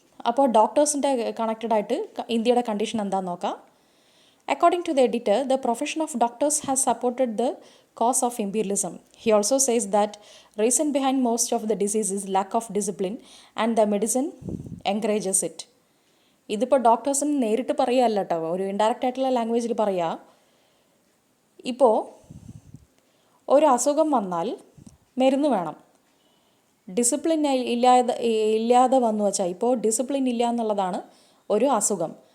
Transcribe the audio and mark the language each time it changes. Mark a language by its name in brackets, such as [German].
[Malayalam] അപ്പോൾ ഡോക്ടേഴ്സിൻ്റെ കണക്റ്റഡായിട്ട് ഇന്ത്യയുടെ കണ്ടീഷൻ എന്താണെന്ന് നോക്കാം. [English] According to the editor, the profession of doctors has supported the cause of imperialism. He also says that reason behind most of the disease is lack of discipline and the medicine encourages it. [Malayalam] ഇതിപ്പോൾ ഡോക്ടേഴ്സിന് നേരിട്ട് പറയുകയല്ല കേട്ടോ, ഒരു indirect ആയിട്ടുള്ള ലാംഗ്വേജിൽ പറയുക. ഇപ്പോൾ ഒരു അസുഖം വന്നാൽ മരുന്ന് വേണം. ഡിസിപ്ലിൻ ഇല്ലാതെ വന്നു വച്ചാൽ, ഇപ്പോൾ ഡിസിപ്ലിൻ ഇല്ല എന്നുള്ളതാണ് ഒരു അസുഖം.